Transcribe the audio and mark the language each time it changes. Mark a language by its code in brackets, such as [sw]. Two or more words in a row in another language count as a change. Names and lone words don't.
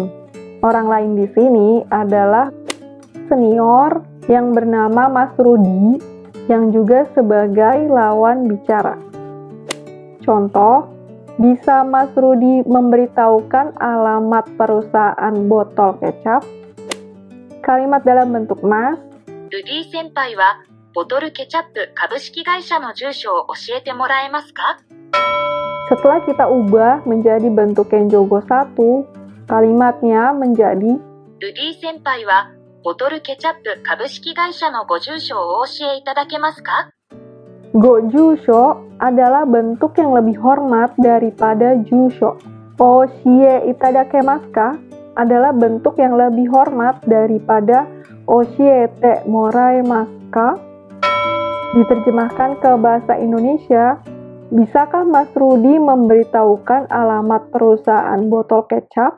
[id] Orang lain di sini adalah senior yang bernama Mas Rudi yang juga sebagai lawan bicara. Contoh, bisa Mas Rudi memberitahukan alamat perusahaan botol kecap? Kalimat dalam bentuk mas. [ja] ルディ先輩はボトルケチャップ株式会社の住所を教えてもらえますか? [id] Setelah kita ubah menjadi bentuk kenjogo 1, kalimatnya menjadi [ja] ルディ先輩はボトルケチャップ株式会社のご住所をお教えいただけますか? [id] gojusho adalah bentuk yang lebih hormat daripada jusho. [ja] お教えいただけますか [id] adalah bentuk yang lebih hormat daripada [ja] 教えてもらえますか? [id] Diterjemahkan ke bahasa Indonesia, bisakah Mas Rudi memberitahukan alamat perusahaan botol kecap?